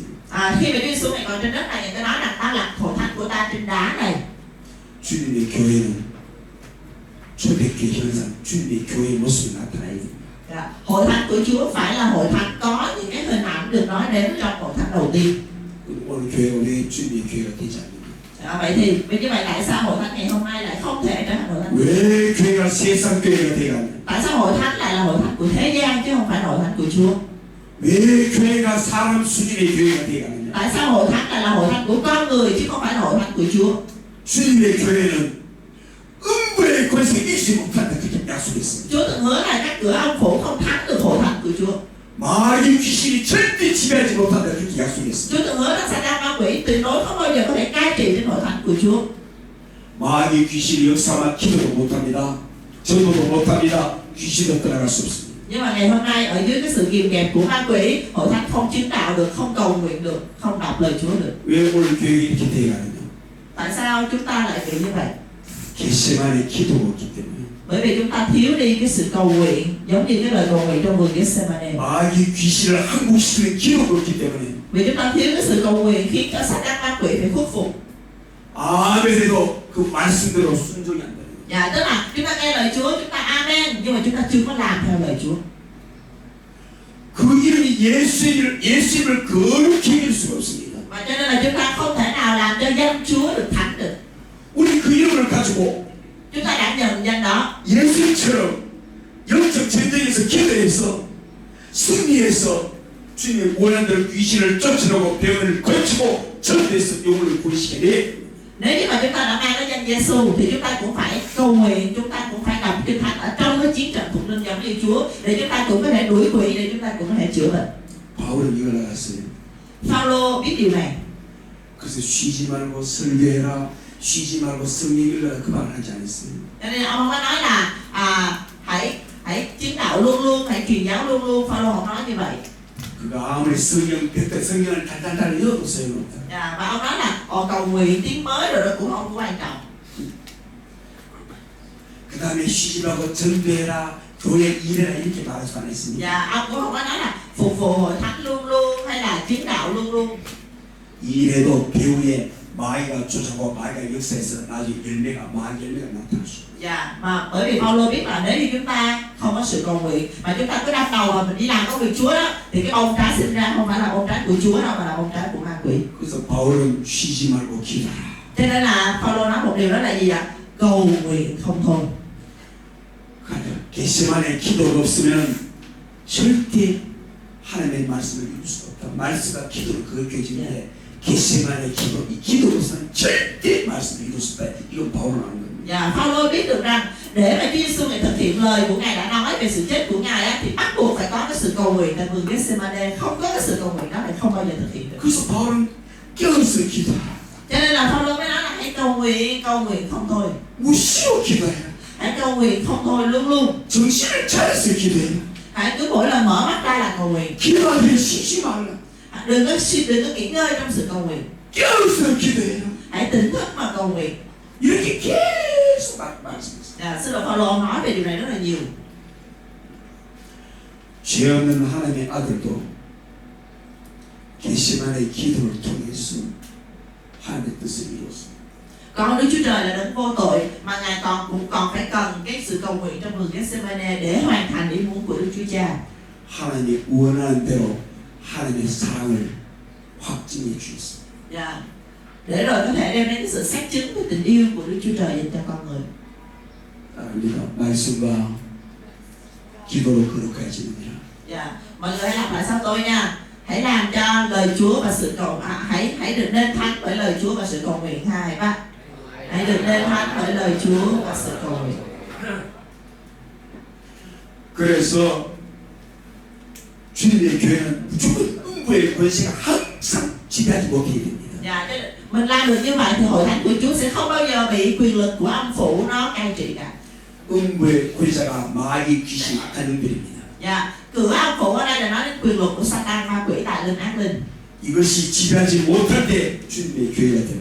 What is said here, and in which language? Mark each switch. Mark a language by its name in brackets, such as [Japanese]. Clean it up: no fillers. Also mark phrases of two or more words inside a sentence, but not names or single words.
[Vietnamese] Khi mà Chúa Giêsu ngày còn trên đất này, Ngài có nói rằng ta lập hội thánh của ta trên đá này. [Korean] 주님의 교회는 초대교회 현상, 주님의 교회의 모습이 나타나야 됩니다. [Vietnamese] Dạ. Hội thánh của Chúa phải là hội thánh có những cái hình ảnh được nói đến trong hội thánh đầu tiên. [Korean] 오늘 교회가 왜 주님의 교회가 되지 않느냐? [Vietnamese] Vậy thì như vậy tại sao hội thánh ngày hôm nay lại không thể trở thành hội thánh? [Korean] 왜 교회가 세상 교회가 되지 않느냐? [Vietnamese] Tại sao hội thánh lại là hội thánh của thế gian chứ không phải là hội thánh của Chúa? [Korean] 왜 교회가 사람 수준의 교회가 되지 않느냐? [Vietnamese] Tại sao hội thánh lại là hội thánh của con người chứ không phải là hội thánh của Chúa? [Korean] 주님의 교회는 음부의 권세에 이기지 못한다 그렇게 약속했습니다. [Vietnamese] Chúa từng hứa là các cửa ông phủ không thắng được hội thánh của Chúa. [Korean] 마귀 귀신이 절대 지배하지 못한다 그렇게 약속했습니다. [Vietnamese] Chúa từng hứa là Sa-tan ma quỷ tuyệt đối không bao giờ có thể cai trị trên hội thánh của Chúa. [Korean] 마귀 귀신이 역사만 기도도 못합니다. 전도도 못합니다. 귀신도 떠나갈 수 없습니다. [Vietnamese] Nhưng mà ngày hôm nay ở dưới cái sự kiềm kẹp của ma quỷ, hội thánh không chứng đạo được, không cầu nguyện được, không đọc lời Chúa được. [Korean] 왜 오늘 교회가 이렇게 되어가느냐? [Vietnamese] Tại sao chúng ta lại bị như vậy? [Korean] 겟세마네 기도가 없기 때문에. [Vietnamese] Bởi vì chúng ta thiếu đi cái sự cầu nguyện, giống như cái lời cầu nguyện trong vườn Gethsemane. [Korean] 마귀 귀신을 항복시키는 기도가 없기 때문에. [Vietnamese] Vì chúng ta thiếu cái sự cầu nguyện khiến cho Sa-tan ma quỷ phải khuất phục. [Korean] 아멘에도 그 말씀대로 순종이 안 돼요. [Vietnamese] Dạ, tức là chúng ta nghe lời Chúa, chúng ta amen, nhưng mà chúng ta chưa có làm theo lời Chúa. [Korean] 그 이름이 예수님을 거룩히 여길 수가 없습니다. [Vietnamese] Và cho nên là chúng ta không thể nào làm cho danh Chúa được thánh được. [Korean] 우리 그 받아주고 [Vietnamese] Chúng ta đã nhận danh đó. [Korean] 예수님처럼 영적 전쟁에서 기도해서 승리해서 주님의 원하는 대로 귀신을 쫓아내고 병을 고치고 전도해서 영혼을 구원시켜야 돼. [Vietnamese] Nếu như mà chúng ta đã mang cái danh Giêsu thì chúng ta cũng phải cầu nguyện, chúng ta cũng phải đọc kinh thánh ở trong cái chiến trận thuộc linh giống như Chúa, để chúng ta cũng có thể đuổi quỷ, để chúng ta cũng có thể chữa bệnh. [Korean] 바울은 이걸 알았어요. [Vietnamese] Phaolô biết điều này, [Korean] 그래서 쉬지 말고 설교해라, 쉬지 말고 성경 읽어라 그 말을 하지 않았어요. [Vietnamese] cho nên ông không có nói là hãy chứng đạo luôn luôn, hãy truyền giáo luôn luôn. Phaolô không nói như vậy. [Korean] 그가 아무리 성경 뱉던 성경을 달달달 읽어도 소용없다. [Vietnamese] Và ông nói là cầu nguyện tiếng mới rồi đó cũng không có quan trọng. [Korean] 그 다음에 쉬지 말고 전도해라, 교회 일해라 이렇게 말하지 않았습니다. [Vietnamese] Và ông cũng không có nói là phục vụ hội thánh luôn luôn hay là chứng đạo luôn luôn. [Korean] 이래도 배후에 마귀가 쫓아오고 마귀가 역사해서 나중에 마귀 열매가 나타날 수 있어요. [Vietnamese] Dạ, mà bởi vì Phaolô biết là nếu như chúng ta không có sự cầu nguyện mà chúng ta cứ đâm đầu vào mình đi làm công việc Chúa đó, thì cái bông trái sinh ra không phải là bông trái của Chúa đâu mà là bông trái của ma quỷ. [Korean] 그래서 바울은 쉬지 말고 기도하라. [Vietnamese] Cho nên là Phaolô nói một điều đó là gì ạ? Cầu nguyện không thôi. [Korean] 겟세마네 기도가 없으면 절대 하나님의 말씀을 이룰 수가 없다. 말씀과 기도를 거듭해지는데 겟세마네 기도, 이 기도로서는 절대 말씀을 이룰 수 없다. 이건 바울은 아는 겁니다. [Vietnamese] Dạ, Phaolô biết được rằng để mà Chúa Giêsu ngài thực hiện lời của ngài đã nói về sự chết của ngài á, thì bắt buộc phải có cái sự cầu nguyện tại vườn Gethsemane. Không có cái sự cầu nguyện đó thì không bao giờ thực hiện được. [Korean] 그래서 바울은 깨어서 기도하라. [Vietnamese] Cho nên là Phaolô mới nói là hãy cầu nguyện không thôi. [Korean] 무시로 기도해라. [Vietnamese] Hãy cầu nguyện không thôi luôn luôn. [Korean] 정신을 차려서 기도해라. [Vietnamese] Hãy cứ mỗi lần mở mắt ra là cầu nguyện. [Korean] 기도할 때 쉬지 말라. [Vietnamese] Đừng có nghỉ ngơi trong sự cầu nguyện. [Korean] 깨어서 기도해라. [Vietnamese] Hãy tỉnh thức mà cầu nguyện. [Korean] 이렇게 계속 말씀했어요. [Vietnamese] Sư đồ Phaolô nói về điều này rất là nhiều. [Korean] 죄 없는 하나님의 아들도 겟세마네 기도를 통해서 하나님의 뜻을 이루었습니다. [Vietnamese] Con Đức Chúa Trời là đấng vô tội mà ngài cũng còn phải cần cái sự cầu nguyện trong vườn Gethsemane để hoàn thành ý muốn của Đức Chúa Cha. [Korean] 하나님이 원하는 대로 하나님의 사랑을 확증해 주셨습니다. [Vietnamese] Dạ. Để rồi có thể đem đến cái sự xác chứng của tình yêu của Đức Chúa Trời dành cho con người. [Korean] 우리가 말씀과 기도로 거룩해집니다. [Vietnamese] Dạ. Mọi người hãy làm lại sau tôi nha. Hãy làm cho lời Chúa và sự cầu hãy được nên thánh bởi lời Chúa và sự cầu nguyện. 2, 3. Hãy được nên thánh bởi lời Chúa và sự cầu nguyện. [Korean] 그래서 주님의 교회는 무조건 음부의 권세가 항상 지배하지 못하게 됩니다. [Vietnamese] Dạ, mình làm được như vậy thì hội thánh của Chúa sẽ không bao giờ bị quyền lực của âm phủ nó cai trị cả. [Korean] 음부의 권세가 마귀 귀신 악한 영들입니다. [Vietnamese] Dạ, cửa âm phủ ở đây là nói đến quyền lực của Satan, ma quỷ, tài linh, ác linh. [Korean] 이것이 지배하지 못할 때 주님의 교회가 됩니다.